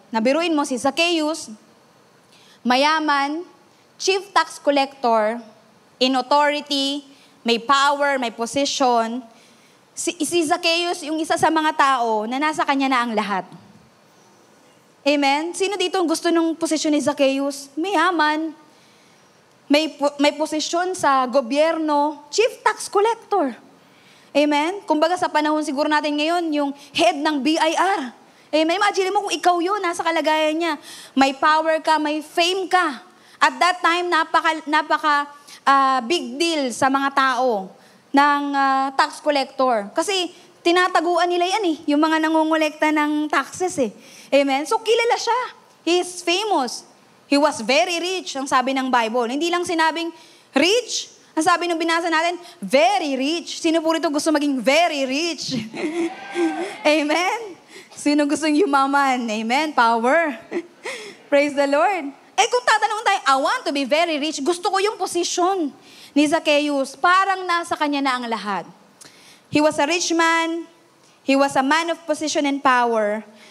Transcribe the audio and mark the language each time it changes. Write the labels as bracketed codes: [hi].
[tl] Nabiruin mo si Zacchaeus, mayaman, [en] chief tax collector, in authority, [tl] may power, may position. Si Zacchaeus, yung isa sa mga tao na nasa kanya na ang lahat. Amen? Sino dito ang gusto ng posisyon ni Zacchaeus? Mayaman. May posisyon sa gobyerno, chief tax collector. Amen? Kumbaga sa panahon siguro natin ngayon, yung head ng BIR. Amen? Imagine mo kung ikaw yun, nasa kalagayan niya. May power ka, may fame ka. [en] At that time, [tl] napaka [en] big deal [tl] sa mga tao ng [en] tax collector. [tl] Kasi tinataguan nila yan yung mga nangongolekta ng taxes Amen? So kilala siya. [en] He is famous. He was very rich, [tl] ang sabi ng [en] Bible. [tl] Hindi lang sinabing rich. Ang sabi nung binasa natin, very rich. Sino po rito gusto maging very rich? Amen? Sino gustong yumaman? Amen? Power. [en] Praise the Lord. [tl] Kung tatanungin tayo, [en] I want to be very rich, [tl] gusto ko yung posisyon ni Zacchaeus. Parang nasa kanya na ang lahat. [en] He was a rich man. He was a man of position and power.